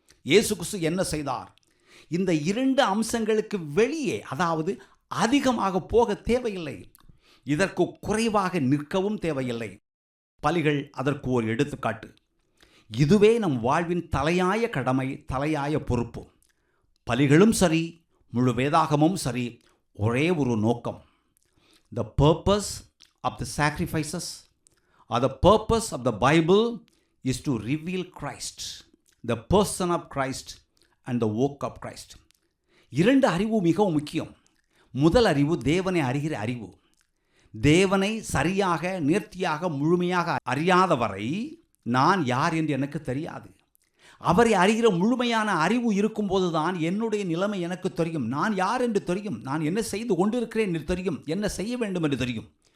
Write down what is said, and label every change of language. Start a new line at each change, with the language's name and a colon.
Tamil: இயேசு கிறிஸ்து என்ன செய்தார்? இந்த இரண்டு அம்சங்களுக்கு வெளியே, அதாவது அதிகமாக போக தேவையில்லை, இதற்கு குறைவாக நிற்கவும் தேவையில்லை. பலிகள் அதற்கு ஒரு எடுத்துக்காட்டு. இதுவே நம் வாழ்வின் தலையாய கடமை, தலையாய பொறுப்பு. பலிகளும் சரி, முழு வேதாகமும் சரி, ஒரே ஒரு நோக்கம்.
English: The purpose of the sacrifices or the purpose of the Bible is to reveal Christ, the person of Christ and the work of Christ.
Tamil: இரண்டு அறிவு மிகவும் முக்கியம். முதல் அறிவு தேவனை அறிகிற அறிவு. தேவனை சரியாக, நேர்த்தியாக, முழுமையாக அறியாதவரை நான் யார் என்று எனக்கு தெரியாது. அவரை அறிகிற முழுமையான அறிவு இருக்கும்போது தான் என்னுடைய நிலைமை எனக்கு தெரியும். நான் யார் என்று தெரியும், நான் என்ன செய்து கொண்டிருக்கிறேன் என்று தெரியும், என்ன செய்ய வேண்டும் என்று தெரியும்.